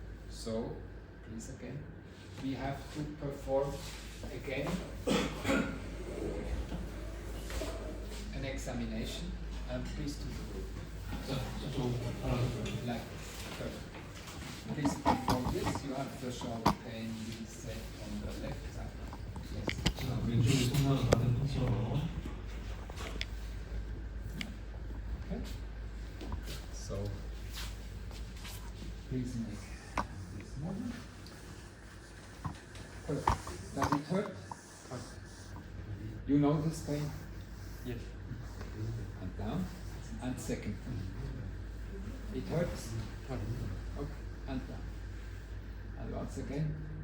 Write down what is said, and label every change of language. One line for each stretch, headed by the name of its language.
English: So, please again, we have to perform again an examination, and please to the group.
Korean: 자, 저쪽 알아볼까요?
English: Like perfect. Please perform this. You have the shoulder pain set on the left side. Yes.
Korean: 자, 왼쪽에 손상을 받은 것처럼
English: Okay. So please make this movement. Perfect. Does it hurt? You know this pain? Yes. And down. And second. It hurts? Okay. And down. And once again.